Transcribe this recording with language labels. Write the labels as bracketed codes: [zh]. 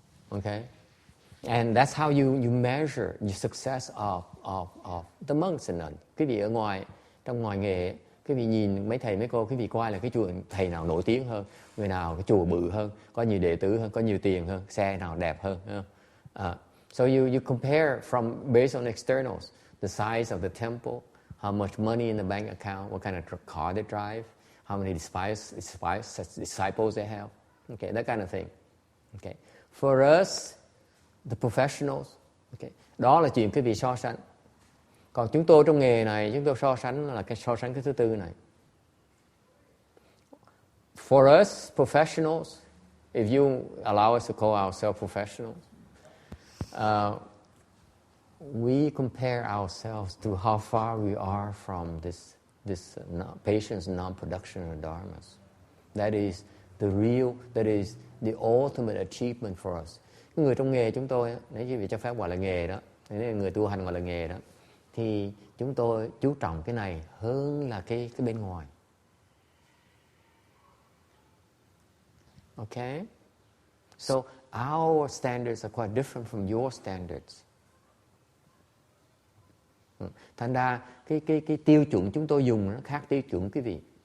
[en] Okay, and that's how you measure your success of the monks and nuns. [vi] Quý vị ở trong ngoài nghề, Quý vị nhìn mấy thầy mấy cô, quý vị coi là cái chùa thầy nào nổi tiếng hơn, người nào cái chùa bự hơn, có nhiều đệ tử hơn, có nhiều tiền hơn, xe nào đẹp hơn. [en] So you compare from based on externals, the size of the temple, how much money in the bank account, what kind of car they drive, how many disciples they have. Okay, that kind of thing. Okay. For us, the professionals, [vi] okay, đó là chuyện quý vị so sánh. Còn chúng tôi trong nghề này, chúng tôi so sánh là cái so sánh cái thứ tư này. [en] For us professionals, if you allow us to call ourselves professionals, we compare ourselves to how far we are from this patience non-production of dharmas. That is the real, that is the ultimate achievement for us. [vi] Cái người trong nghề chúng tôi, nếu quý vị cho phép gọi là nghề đó, nếu người tu hành gọi là nghề đó, thì chúng tôi chú trọng cái này hơn là cái bên ngoài. Okay? [en] So our standards are quite different from your standards. [vi] Thành ra cái tiêu chuẩn chúng tôi dùng nó khác tiêu chuẩn quý vị.